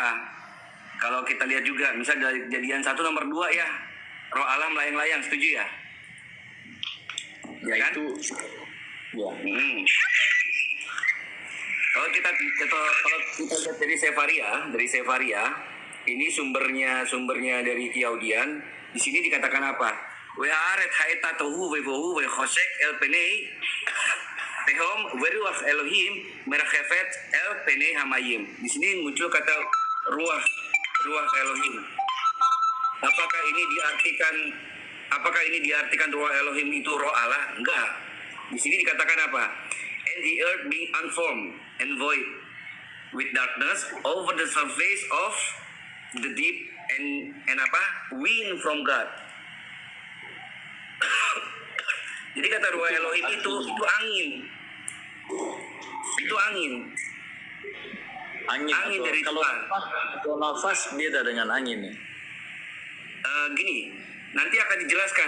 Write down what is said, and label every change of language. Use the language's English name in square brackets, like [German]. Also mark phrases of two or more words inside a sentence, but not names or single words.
[Indonesian] Kalau kita lihat juga, misal dari Kejadian 1 nomor 2 ya, roh Allah melayang-layang, setuju ya? Ya kan? Itu ya. Kalau kita lihat dari Sefaria, ini sumbernya dari Yaudian. Di sini dikatakan apa? [Hebrew] והארץ היתה תהו ובהו וחשך על פני תהום ורוח אלהים מרחפת על פני המים. [Indonesian] Di sini muncul kata [Hebrew] רוח אלהים. [Indonesian] Apakah ini diartikan [Hebrew] רוח אלהים [Indonesian] itu roh Allah? Enggak. Di sini dikatakan apa? [English] And the earth being unformed and void with darkness over the surface of the deep and apa? Wind from God. [Indonesian] Jadi kata [Hebrew] רוח אלהים [Indonesian] itu angin. Itu angin. Angin dari kalau Tuhan. kalau nafas beda dengan angin nih. Gini, nanti akan dijelaskan.